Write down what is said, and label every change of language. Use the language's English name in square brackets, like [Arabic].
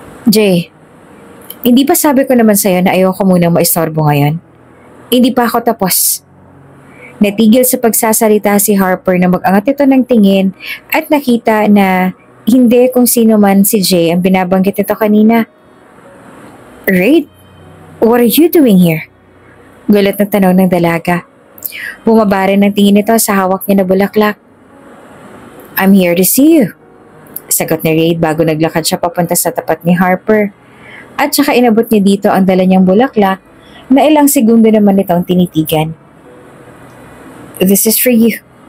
[Filipino] Jay, hindi pa sabi ko naman sa'yo na ayoko munang maistorbo ngayon? Hindi pa ako tapos. Natigil sa pagsasalita si Harper na mag-angat ito ng tingin at nakita na hindi kung sino man si Jay ang binabanggit ito kanina. [English] Raid, what are you doing here? [Filipino] Gulat na tanong ng dalaga. Bumaba rin ang tingin nito sa hawak niya na bulaklak. [English] I'm here to see you, [Filipino] sagot ni Raid bago naglakad siya papunta sa tapat ni Harper. At saka inabot niya dito ang dala niyang bulaklak na ilang segundo naman itong tinitigan. [English] This is for you.